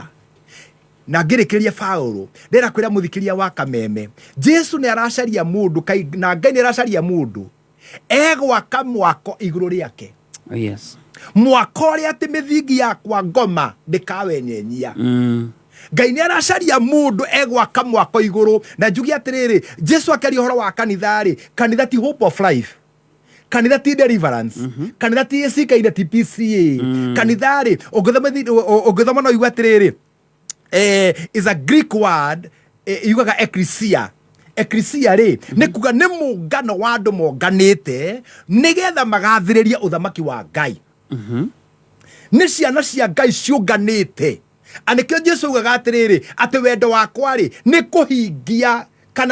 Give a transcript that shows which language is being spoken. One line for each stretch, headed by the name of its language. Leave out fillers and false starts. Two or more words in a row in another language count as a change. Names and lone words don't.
Kikuyu: Na ngĩrĩkĩria Paulo ndĩra kwĩra mũthikĩria wa Kameme, Jesu nĩ aracaria mũndũ, na Ngai nĩ aracaria mũndũ egwaka mwako igũrũ rĩake. Mwako ũrĩa atĩ mĩthingi yakwa ngoma ndĩkawenyenyia. Ngai nĩ aracaria mũndũ egwaka mwako igũrũ. Na njugi atĩrĩrĩ, Jesu akĩaria ũhoro wa kanitha rĩ, kanitha ti
English: hope of life.
Kikuyu: kanitha ti deliverance kanitha ti ACK ina TPCA kanitha ri ungithoma no igwa atiriri
English: is a Greek word
Kikuyu: yugaga ecclesia ri nĩ kuga nĩ mũngano wa andũ monganĩte nĩgetha magathĩrĩria ũthamaki wa Ngai nĩ ciana cia Ngai ciũnganĩte anĩkĩo Jesũ ugaga atĩrĩrĩ atĩ wendo wakwa rĩ nĩ kũhingia kana